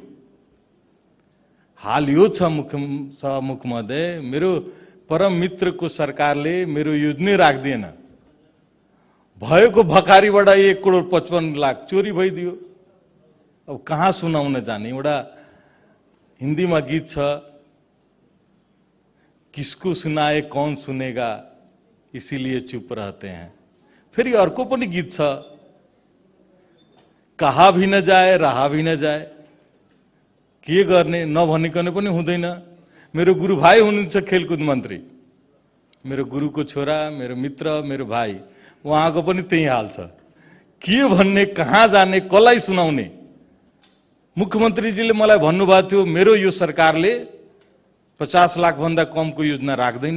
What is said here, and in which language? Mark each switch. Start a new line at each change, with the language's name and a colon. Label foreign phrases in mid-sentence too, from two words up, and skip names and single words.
Nepali: हाल यो छ मुख्य महोदय, मेरो परम मित्रको सरकारले मेरो योजना राख्दिएन, भएको भकारीबाट 1,55,00,000 चोरी भइदियो। अब कहाँ सुनाउन जाने? एउटा हिन्दीमा गीत छ,
Hindi: किसको सुनाए कौन सुनेगा, इसीलिए चुप रहते हैं।
Nepali: फेरि अर्को पनि गीत छ,
Hindi: कहा भी न जाए रहा भी न जाए,
Nepali: के गर्ने नभनिकन पनि हुँदैन। मेरो गुरु भाइ हुनुहुन्छ खेलकुद मन्त्री, मेरो गुरुको छोरा, मेरो मित्र, मेरो भाइ, उहाँको पनि त्यही हाल छ। के भन्ने, कहाँ जाने, कसलाई सुनाउने? मुख्यमन्त्रीजीले मलाई भन्नुभएको थियो मेरो यो सरकारले 50 लाखभन्दा कमको योजना राख्दैन।